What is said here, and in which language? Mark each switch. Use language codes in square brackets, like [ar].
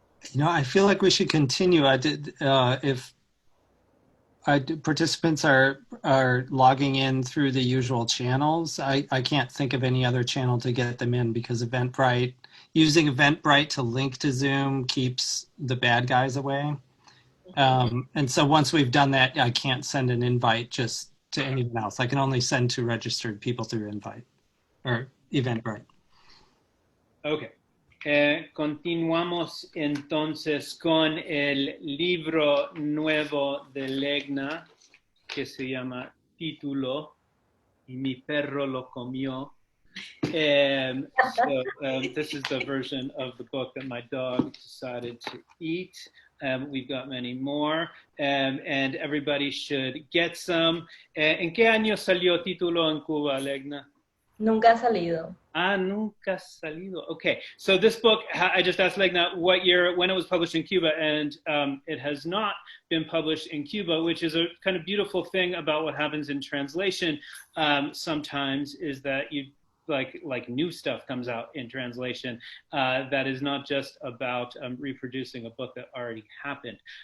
[en] You know, I feel like we should continue. If participants are logging in through the usual channels, I can't think of any other channel to get them in, because using Eventbrite to link to Zoom keeps the bad guys away. And so once we've done that, I can't send an invite just to anyone else. I can only send to registered people through invite or Eventbrite. Okay. [es] Continuamos entonces con el libro nuevo de Legna, que se llama Título, y mi perro lo comió. [en] This is the version of the book that my dog decided to eat. We've got many more, and everybody should get some. [es] ¿En qué año salió Título en Cuba, Legna? Nunca ha salido. Nunca salido. [en] Okay, so this book, I just asked Legna what year, when it was published in Cuba, and it has not been published in Cuba, which is a kind of beautiful thing about what happens in translation sometimes, is that you like new stuff comes out in translation that is not just about reproducing a book that already happened.